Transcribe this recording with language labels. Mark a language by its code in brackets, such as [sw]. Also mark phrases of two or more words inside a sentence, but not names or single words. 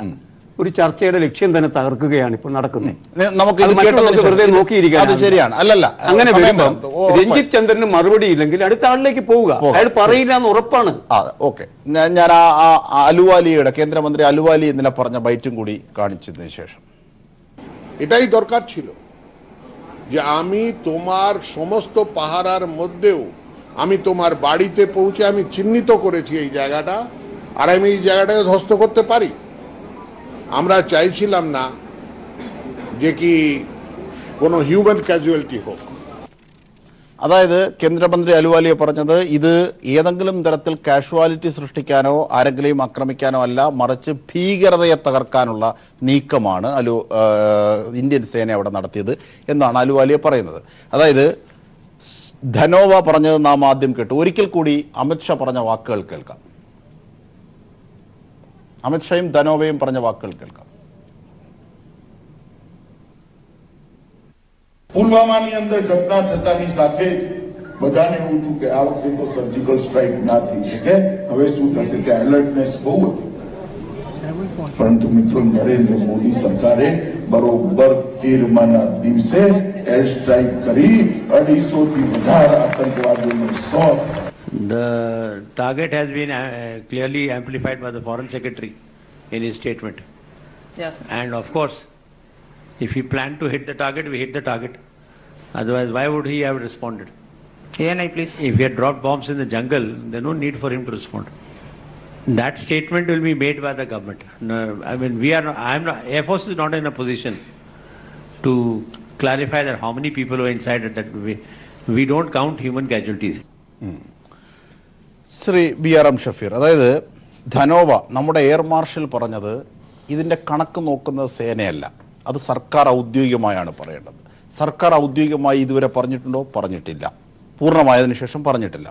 [ml] ഒരു ചർച്ചയുടെ ലക്ഷ്യം തന്നെ തകർക്കുകയാണ് ഇപ്പോൾ നടക്കുന്നത്. വെറുതെ നോക്കിയിരിക്കാൻ ശരിയാണ്. അല്ലല്ല, അങ്ങനെ വരുമ്പോൾ രഞ്ജിത്ത് ചന്ദ്രന് മറുപടി ഇല്ലെങ്കിൽ അടുത്ത ആളിലേക്ക് പോവുക. അയാൾ പറയില്ല എന്ന് ഉറപ്പാണ്. ഓക്കെ, ഞാൻ അലുവാലിയുടെ കേന്ദ്രമന്ത്രി അലുവാലി ഇന്നലെ പറഞ്ഞ ബൈറ്റും കൂടി കാണിച്ചതിന് ശേഷം [bn] এটাই দরকার ছিল যে আমি তোমার সমস্ত পাহারার মধ্যেও আমি তোমার বাড়িতে পৌঁছে আমি চিহ্নিত করেছি এই জায়গাটা, আর আমি এই জায়গাটাকে ধ্বস্ত করতে পারি। আমরা চাইছিলাম না যে কি কোনো [en] human casualty [bn] হোক। [ml] അതായത് കേന്ദ്രമന്ത്രി അലുവാലിയെ പറഞ്ഞത് ഇത് ഏതെങ്കിലും തരത്തിൽ കാഷ്വാലിറ്റി സൃഷ്ടിക്കാനോ ആരെങ്കിലും ആക്രമിക്കാനോ അല്ല, മറിച്ച് ഭീകരതയെ തകർക്കാനുള്ള നീക്കമാണ് ഇന്ത്യൻ സേന അവിടെ നടത്തിയത് എന്നാണ് അലുവാലിയെ പറയുന്നത്. അതായത് ധനോവ പറഞ്ഞത് നാം ആദ്യം കേട്ടു. ഒരിക്കൽ കൂടി അമിത്ഷാ പറഞ്ഞ വാക്കുകൾ കേൾക്കാം. അമിത്ഷായും ധനോവയും പറഞ്ഞ വാക്കുകൾ കേൾക്കാം. [gu] પુલવામાની અંદર ઘટના થતાની સાથે બધાને એવું હતું કે આ વખતે તો [en] surgical strike [gu] ના થઈ શકે, હવે શું થશે કે એલર્ટનેસ બહુ હતી. પરંતુ મિત્રો નરેન્દ્ર મોદી સરકારે બરોબર 13મા દિવસે [en] air strike [gu] કરી 250 થી વધારે આતંકવાદીઓનો શોધ. [en] The target has been clearly amplified by the Foreign Secretary in his statement. Yes. And of course, if he planned to hit the target, we hit the target. Otherwise, why would he have responded? ANI, please. If he had dropped bombs in the jungle, there's no need for him to respond. That statement will be made by the government. No, I mean, Air Force is not in a position to clarify that how many people were inside it. That we don't count human casualties. [ml] ശ്രീ BRM ഷഫീർ, അതായത് ധനോവ നമ്മുടെ [en] air marshal [ml] പറഞ്ഞത് ഇതിൻ്റെ കണക്ക് നോക്കുന്ന സേനയല്ല, അത് സർക്കാർ ഔദ്യോഗികമായാണ് പറയേണ്ടത്. സർക്കാർ ഔദ്യോഗികമായി ഇതുവരെ പറഞ്ഞിട്ടുണ്ടോ? പറഞ്ഞിട്ടില്ല. പൂർണ്ണമായതിനു ശേഷം പറഞ്ഞിട്ടില്ല.